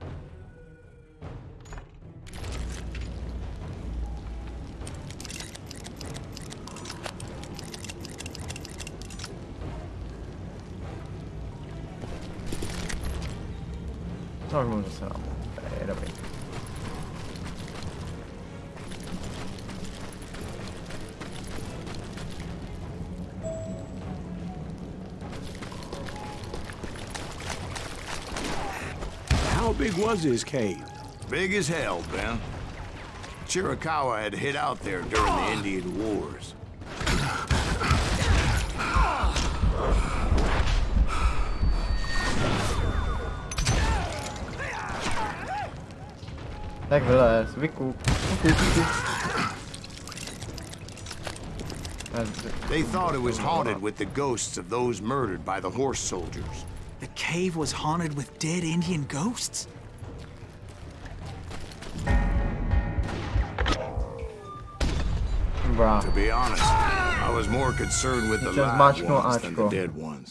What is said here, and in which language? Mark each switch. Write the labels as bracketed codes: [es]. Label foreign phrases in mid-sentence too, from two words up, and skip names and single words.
[cs] Tak můžu se nám. Je dobrý. [en] How big was his cave? Big as hell, Ben. Chiricahua had hid out there during the Indian Wars. [cs] Tak vylez, vykup. [en] They thought it was haunted with the ghosts of those murdered by the horse soldiers. The cave was haunted with dead Indian ghosts? Bruh. To be honest, I was more concerned with the live ones than the dead ones.